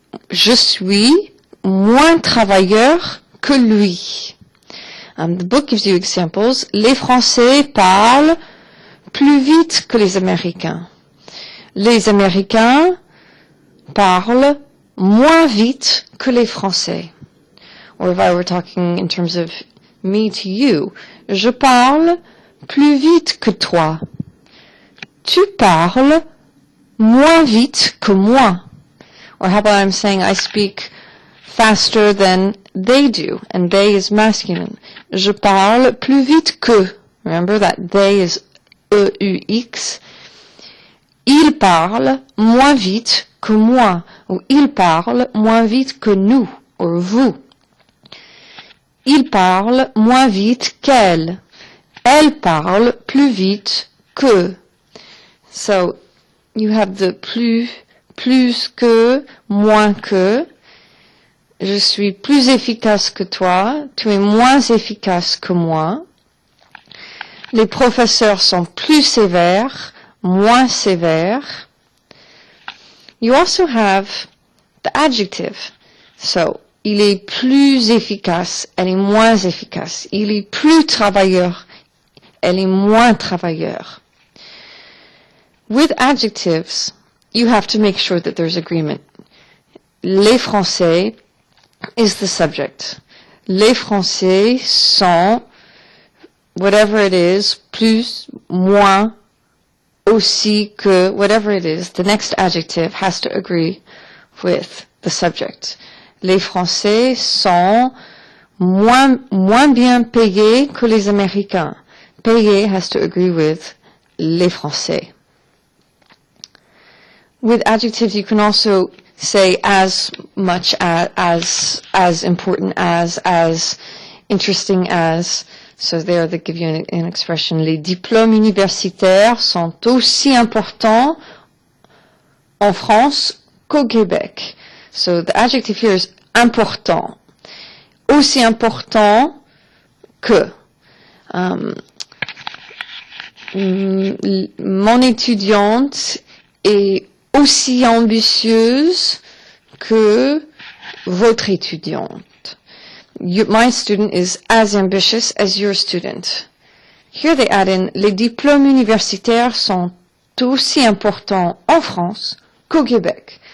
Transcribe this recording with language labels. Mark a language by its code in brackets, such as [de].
[fr] Je suis moins travailleur que lui. [en] The book gives you examples. [fr] Les Français parlent plus vite que les Américains. Les Américains parlent moins vite que les Français. [en] Or if I were talking in terms of me to you, [fr] je parle plus vite que toi. Tu parles moins vite que moi. [en] Or how about I'm saying I speak faster than they do, and they is masculine. [fr] Je parle plus vite que. [en] Remember that they is E-U-X. [fr] Il parle moins vite que moi, ou il parle moins vite que nous, ou vous. Il parle moins vite qu'elle. Elle parle plus vite que. [en] So, you have the [fr] plus que, moins que. Je suis plus efficace que toi, tu es moins efficace que moi. Les professeurs sont plus sévères, moins sévères. [en] You also have the adjective. [fr] So, il est plus efficace, elle est moins efficace. Il est plus travailleur, elle est moins travailleur. [en] With adjectives, you have to make sure that there's agreement. Les Français is the subject. [fr] Les Français sont, [en] whatever it is, [fr] plus, moins, aussi que, [en] whatever it is, the next adjective has to agree with the subject. [fr] Les Français sont moins bien payés que les Américains. [en] Payé has to agree with les Français. With adjectives, you can also say as much as important as interesting as. So there they give you an expression. [fr] Les diplômes universitaires sont aussi importants en France qu'au Québec. [en] So the adjective here is important. [fr] Aussi important que. Mon étudiante est aussi ambitieuse que votre étudiante. [en] My student is as ambitious as your student. Here they add in, [fr] les diplômes universitaires sont aussi importants en France qu'au Québec.